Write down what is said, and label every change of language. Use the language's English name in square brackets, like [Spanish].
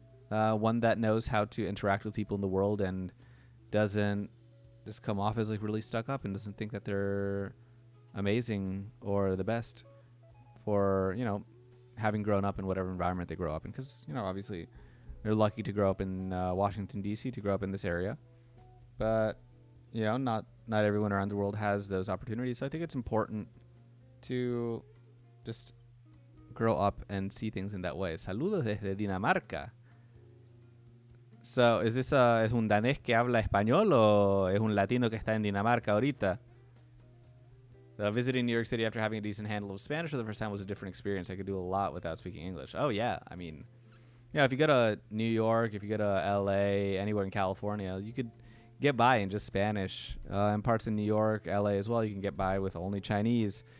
[English] One that knows how to interact with people in the world and doesn't just come off as, like, really stuck up and doesn't think that they're amazing or the best for, having grown up in whatever environment they grow up in. Because, obviously they're lucky to grow up in Washington, D.C., to grow up in this area. But, not everyone around the world has those opportunities. So I think it's important to just grow up and see things in that way. [Spanish] Saludos desde Dinamarca. So, es un danés que habla español o es un latino que está en Dinamarca ahorita? [English] Visiting New York City after having a decent handle of Spanish for the first time was a different experience. I could do a lot without speaking English. Oh, yeah. I mean, if you go to New York, if you go to LA, anywhere in California, you could get by in just Spanish. In parts of New York, LA as well, you can get by with only Chinese.